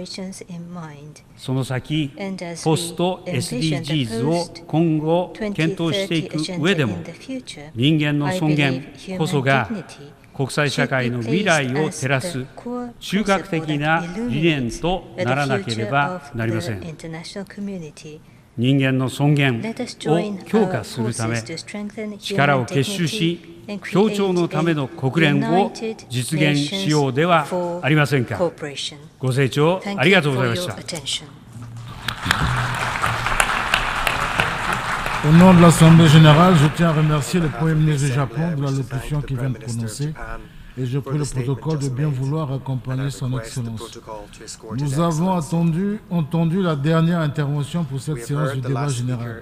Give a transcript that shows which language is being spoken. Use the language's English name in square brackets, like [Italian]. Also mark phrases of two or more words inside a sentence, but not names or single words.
[Japanese] その先、ポスト SDGs を今後検討していく上でも、人間の尊厳こそが国際社会の未来を照らす中核的な理念とならなければなりません。人間の尊厳を強化するため、力を結集し、協調のための国連を実現しようではありませんか。ご清聴ありがとうございました。 [French] Au nom de l'Assemblée générale, je tiens à remercier le Premier ministre du Japon de la locution qu'il vient de prononcer. Et je prie le protocole de bien vouloir accompagner son Excellence. Nous avons entendu la dernière intervention pour cette séance du débat général.